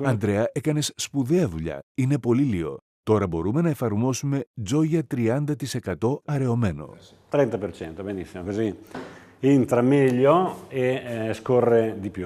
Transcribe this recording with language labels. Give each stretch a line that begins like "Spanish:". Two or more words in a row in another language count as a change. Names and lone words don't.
Greek: Αντρέα, έκανες σπουδαία δουλειά. Είναι πολύ λίο. Τώρα μπορούμε να εφαρμόσουμε Gioia 30% αραιωμένο.
Italian: 30%, benissimo, così entra meglio e scorre di più.